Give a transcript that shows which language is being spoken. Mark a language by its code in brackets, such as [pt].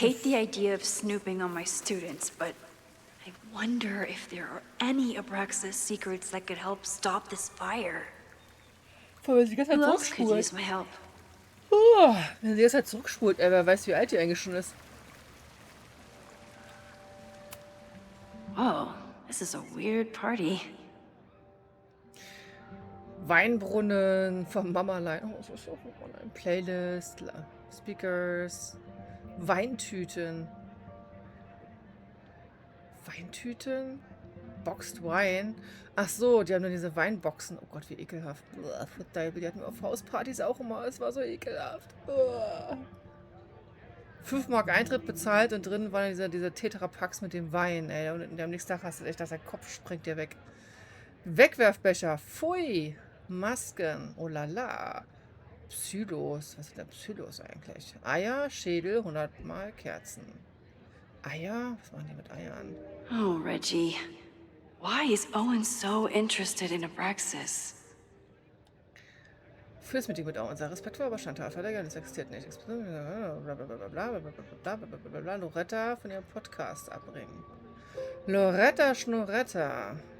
[en] hate the idea of snooping on my students, but I wonder if there are any Abraxas secrets that could help stop this fire. [de] Vor allem, wenn sie die ganze Zeit [en] Who else could use [de] zurückspult. [en] my help? [de] Wenn sie die ganze Zeit zurückspult, wer weiß, wie alt die eigentlich schon ist. [en] Oh, this is a weird party. [de] Weinbrunnen vom Mammerlein. Oh, so, Playlist, Speakers, Weintüten. Weintüten? [en] Boxed Wine? [de] Ach so, die haben nur diese Weinboxen. Oh Gott, wie ekelhaft. Die hatten wir auf Hauspartys auch immer. Es war so ekelhaft. 5 Mark Eintritt bezahlt und drin waren diese Tetrapacks mit dem Wein, ey. Und am nächsten Tag hast du echt, dass der Kopf springt dir weg. Wegwerfbecher. Pfui. Masken. Oh la la. Psylos. Was sind denn Psylos eigentlich? Eier, Schädel, 100 Mal Kerzen. Eier? Was machen die mit Eiern? [en] Oh, Reggie. Why is Owen so interested in Abraxas? [de] Fürs Meeting mit Owen sei respektvoll, aber Chantalverleger, das existiert nicht. Blablabla. Loretta von ihrem Podcast abbringen. Loretta Schnoretta.